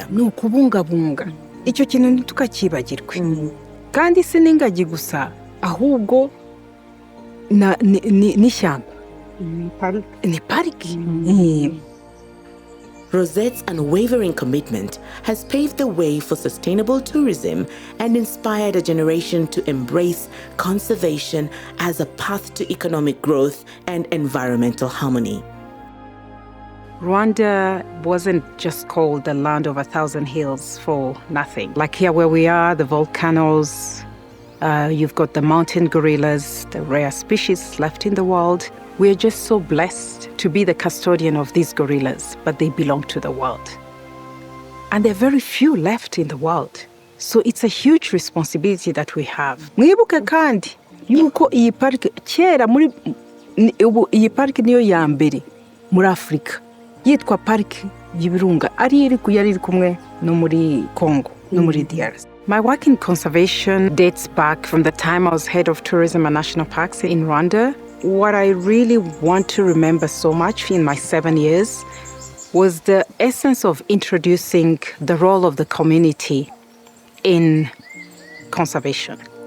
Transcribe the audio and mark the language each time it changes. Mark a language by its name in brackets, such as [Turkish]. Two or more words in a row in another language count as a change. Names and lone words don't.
[Kinyarwanda] No kubungabunga icyo kintu ntitukakibagirwe kandi siningagi gusa ahubwo ni shyamba ni pariki [English] Rosette's unwavering commitment has paved the way for sustainable tourism and inspired a generation to embrace conservation as a path to economic growth and environmental harmony. Rwanda wasn't just called the land of 1,000 hills for nothing. Like here where we are, the volcanoes, you've got the mountain gorillas, the rare species left in the world. We are just so blessed to be the custodian of these gorillas, but they belong to the world. And there are very few left in the world. So it's a huge responsibility that we have. [Kinyarwanda] Mwibuke kandi yuko iyi park kera muri iyi park niyo ya mbere muri Afrika yitwa park y'ibirunga ari iri kumwe no muri Congo no muri DRC. [English] My work in conservation dates back from the time I was head of tourism and national parks in Rwanda. What I really want to remember so much in my 7 years was the essence of introducing the role of the community in conservation.